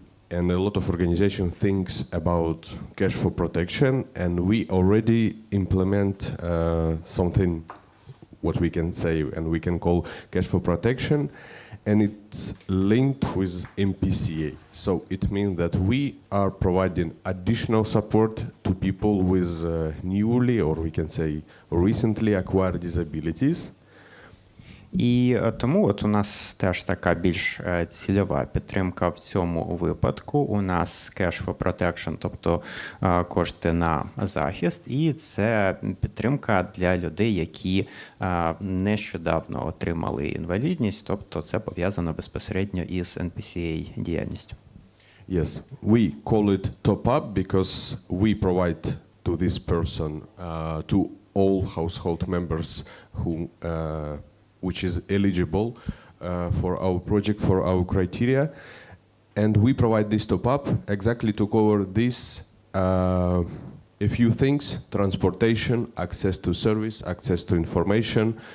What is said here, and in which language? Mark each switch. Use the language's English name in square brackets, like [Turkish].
[English] And a lot of organizations thinks about cash for protection, and we already implement something what we can say and we can call cash for protection, and it's linked with MPCA. So it means that we are providing additional support to people with newly, or we can say recently acquired disabilities. [Ukrainian] І тому от у нас теж така більш цільова підтримка в цьому випадку. У нас Cash for Protection, тобто кошти на захист, і це підтримка для людей, які нещодавно отримали інвалідність, тобто це пов'язано безпосередньо із NPCA-діяльністю. [English] Yes, we call it top-up because we provide to this person, to all household members who which is eligible for our project, for our criteria. And we provide this top-up exactly to cover this a few things: transportation, access to service, access to information.